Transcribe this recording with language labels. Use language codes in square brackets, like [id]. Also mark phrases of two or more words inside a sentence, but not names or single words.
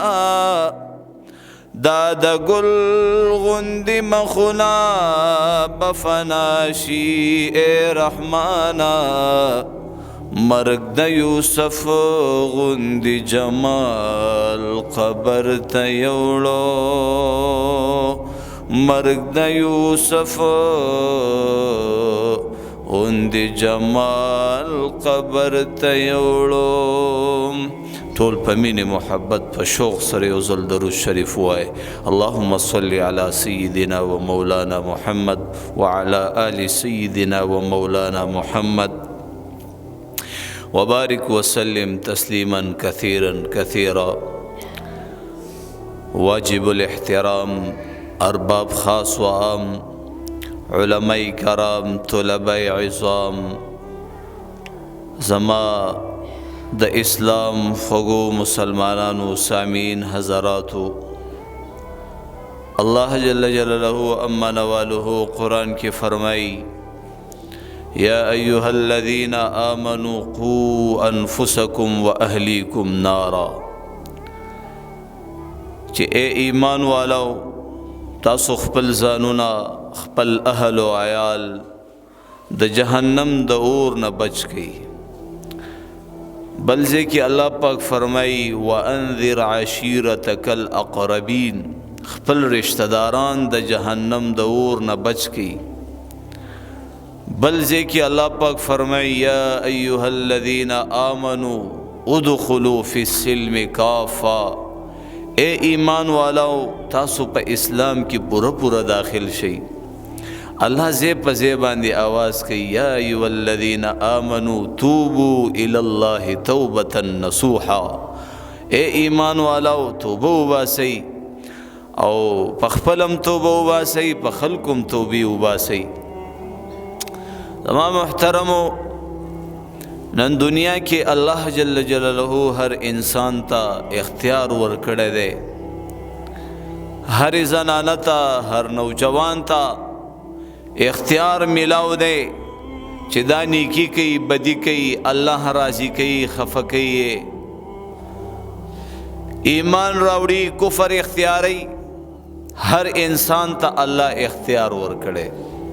[ps] دا د ګل غوندې مخونه به فنا شي ای رحمانا مرگ د یوسف غوندې جمال قبر ته یوړو مرگ د یوسف غوندې جمال قبر ته یوړو ټول په مینې محبت په شوق سره یو ځل درود شریف وای [ar] اللهم صل علی سیدنا و مولانا محمد وعلى آل سیدنا و مولانا محمد وبارك وسلم تسليما كثيرا كثيرا. [ps] واجب الاحترام ارباب خاص و عام، علماء کرام، طلباء عظام، زما د اسلام فگو مسلمانانو سامعین حضراتو، [ar] اللہ جل جلالہ اما نوالہ [ps] قرآن کی فرمائی [ar] یا ایہا الذین آمنوا قوا انفسکم و اہلیکم نارا، [ps] چې اے ایمان والو تاسو خپل ځانونه خپل اهل و عیال د جهنم د اور نه بچ کړئ. بل ځای کې الله پاک فرمایي [ar] وانذر عشیرتک الاقربین، [ps] خپل رشتہ داران د جهنم د اور نه بچ کړئ. بل ځای کې الله پاک فرمایي [ar] یا ایها الذین آمنوا ادخلوا فی السلم کافا، [ps] اے ایمان والاو تاسو په اسلام کې پورا داخل شئ. الله زی په زی باندې آواز کوي [ar] یا ایها الذین آمنوا توبوا الی الله توبة نصوحا، [ps] اے ایمان والاو توبه وباسئ او په خپلم توبه وباسئ، په خلقم توبه وباسئ. تمام محترمو، نن دنیا کې الله جل جلالہ ہر انسان ته اختیار ورکړی دی، هر زنانه ته، هر نوجوان ته اختیار ملاو دی چې دا نیکی کوي، بدی کوي، الله راضی کوي، خفه کوي، ایمان راوړي، کفر اختیاري، هر انسان ته الله اختیار ورکړی.